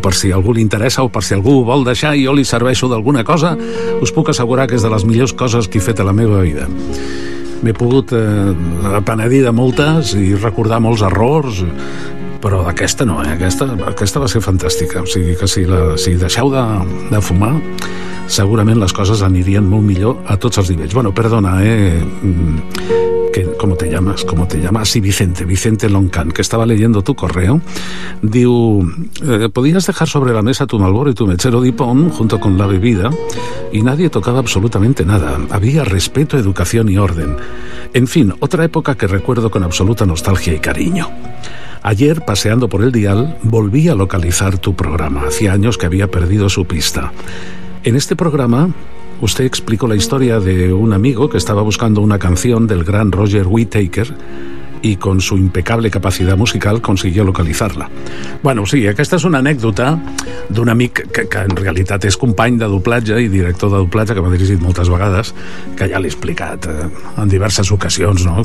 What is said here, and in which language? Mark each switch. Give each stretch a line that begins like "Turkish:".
Catalan: Per si algú li interessa o per si algú ho vol deixar i jo li serveixo d'alguna cosa, us puc assegurar que és de les millors coses que he fet a la meva vida. M'he pogut penedir de moltes i recordar molts errors, però d'aquesta no, aquesta va ser fantàstica. O sigui que si deixeu de fumar, segurament les coses anirien molt millor a tots els nivells.
Spanish: Bueno, perdona, ¿cómo te llamas? ¿Cómo te llamas? Sí, Vicente Loncan, que estaba leyendo tu correo. Diu, podías dejar sobre la mesa tu Marlboro y tu mechero Dupont junto con la bebida y nadie tocaba absolutamente nada. Había respeto, educación y orden. En fin, otra época que recuerdo con absoluta nostalgia y cariño. Ayer, paseando por el dial, volví a localizar tu programa. Hacía años que había perdido su pista. En este programa... usted explicó la historia de un amigo que estaba buscando una canción del gran Roger Whittaker y con su impecable capacidad musical consiguió localizarla.
Catalan: Bueno, sí, aquesta és una anècdota d'un amic que en realitat és company de doblatge i director de doblatge, que m'ha dirigit moltes vegades, que ja l'he explicat en diverses ocasions, no?